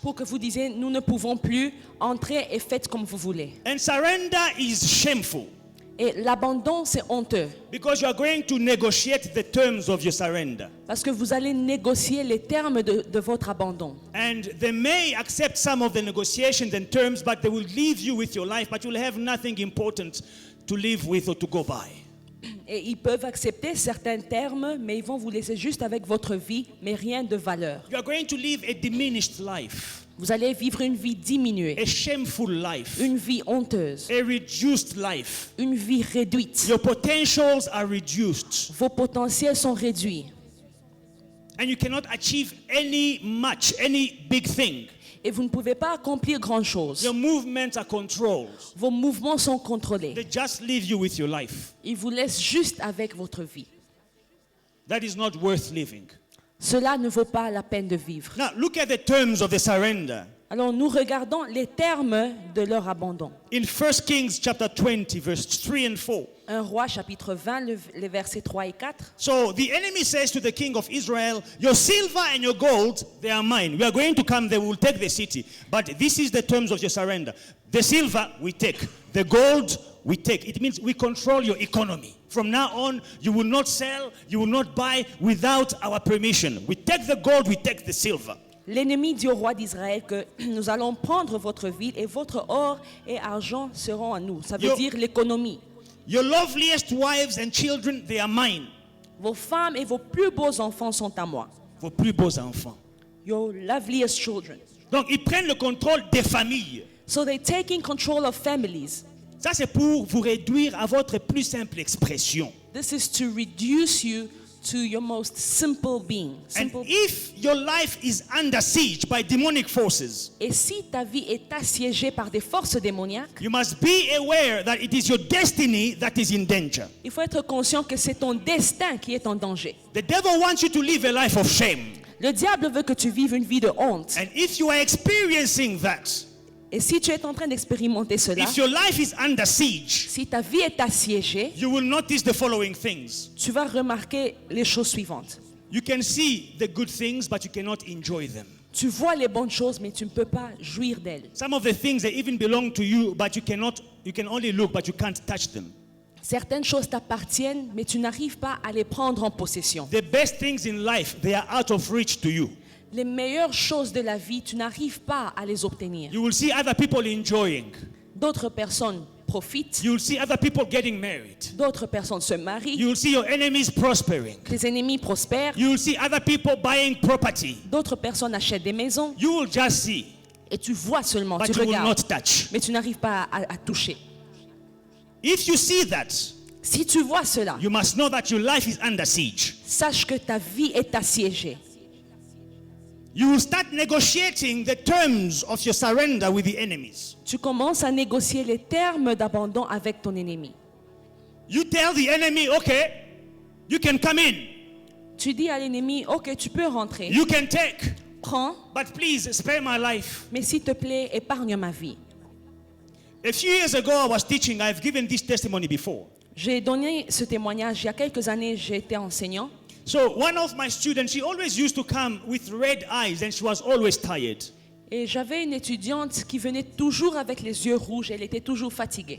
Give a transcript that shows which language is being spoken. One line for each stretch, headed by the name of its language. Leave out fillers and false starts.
French: Pour que vous disiez, nous ne pouvons plus entrer et faites comme vous voulez.
English: And surrender is shameful
French: Et l'abandon, c'est honteux.
English: because you are going to negotiate the terms of your surrender.
French: Parce que vous allez négocier les termes de votre abandon.
English: And they may accept some of the negotiations and terms, but they will leave you with your life, but you'll have nothing important to live with or to go by.
French: Et ils peuvent accepter certains termes, mais ils vont vous laisser juste avec votre vie, mais rien de valeur.
English: You are going to live a diminished life,
French: Vous allez vivre une vie diminuée,
English: a shameful life,
French: une vie honteuse,
English: a reduced life.
French: une vie réduite.
English: Your potentials are reduced,
French: Vos potentiels sont réduits.
English: and you cannot achieve any big thing.
French: Et vous ne pouvez pas accomplir grand-chose.
English: Your movements are controlled.
French: Vos mouvements sont contrôlés.
English: They just leave you with your life.
French: Ils vous laissent juste avec votre vie.
English: that is not worth living.
French: Cela ne vaut pas la peine de vivre.
English: Now, look at the terms of the surrender.
French: Alors nous regardons les termes de leur abandon.
English: In 1 Kings chapter 20, verse 3 and 4.
French: 1 Roi chapitre 20, les versets 3 et 4.
English: So the enemy says to the king of Israel, your silver and your gold, they are mine. We are going to come, they will take the city. But this is the terms of your surrender. The silver, we take. The gold, we take. It means we control your economy. From now on, you will not sell, you will not buy without our permission. We take the gold, we take the silver.
French: L'ennemi dit au roi d'Israël que nous allons prendre votre ville et votre or et argent seront à nous. Ça veut dire l'économie.
English: Your loveliest wives and children, they are mine.
French: Vos femmes et vos plus beaux enfants sont à moi. Vos plus beaux enfants.
English: Your loveliest children.
French: Donc, ils prennent le contrôle des familles.
English: So they're taking control of families.
French: Ça, c'est pour vous réduire à votre plus simple expression.
English: This is to reduce you to your most simple being. And if your life is under siege by demonic forces,
French: Et si ta vie est assiégée par des forces démoniaques,
English: you must be aware that it is your destiny that is in danger.
French: il faut être conscient que c'est ton destin qui est en danger.
English: The devil wants you to live a life of shame.
French: Le diable veut que tu vives une vie de honte.
English: And if you are experiencing that,
French: Et si tu es en train d'expérimenter cela,
English: if your life is under siege,
French: si ta vie est assiégée,
English: you will notice the following things.
French: tu vas remarquer les choses suivantes.
English: You can see the good things, but you cannot enjoy them.
French: Tu vois les bonnes choses, mais tu ne peux pas jouir d'elles.
English: Some of the things they even belong to you, but you can only look, but you can't touch them.
French: Certaines choses t'appartiennent, mais tu n'arrives pas à les prendre en possession.
English: The best things in life, they are out of reach to you.
French: Les meilleures choses de la vie, tu n'arrives pas à les obtenir.
English: You will see other people enjoying.
French: D'autres personnes profitent,
English: You will see other people getting married.
French: d'autres personnes se marient,
English: You will see your enemies prospering.
French: tes ennemis prospèrent,
English: You will see other people buying property.
French: d'autres personnes achètent des maisons,
English: You will just see,
French: et tu vois seulement,
English: but
French: tu
English: you will
French: regardes,
English: not touch.
French: mais tu n'arrives pas à toucher.
English: If you see that,
French: Si tu vois cela,
English: you must know that your life is under siege.
French: sache que ta vie est assiégée.
English: You will start negotiating the terms of your surrender with the enemies.
French: Tu commences à négocier les termes d'abandon avec ton ennemi.
English: You tell the enemy, okay, you can come in,
French: Tu dis à l'ennemi, ok, tu peux rentrer,
English: you can take,
French: prends,
English: but please spare my life.
French: mais s'il te plaît, épargne ma vie.
English: A few years ago, I was teaching. I've given this testimony before.
French: J'ai donné ce témoignage il y a quelques années, j'étais enseignant.
English: So one of my students, she always used to come with red eyes and she was always tired.
French: Et j'avais une étudiante qui venait toujours avec les yeux rouges, elle était toujours fatiguée.